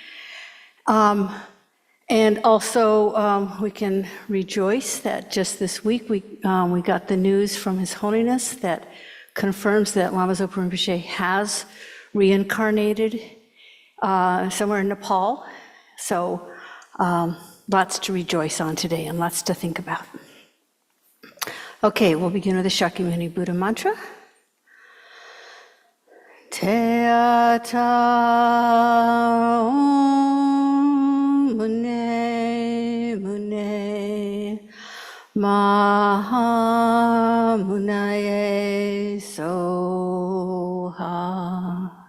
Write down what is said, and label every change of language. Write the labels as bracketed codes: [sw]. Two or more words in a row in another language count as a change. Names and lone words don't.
[en] And also, we can rejoice that just this week we got the news from His Holiness that confirms that Lama Zopa Rinpoche has reincarnated somewhere in Nepal. So lots to rejoice on today and lots to think about. Okay, we'll begin with the Shakyamuni Buddha Mantra. [sa] Te ata om mune mune maha munaye soha.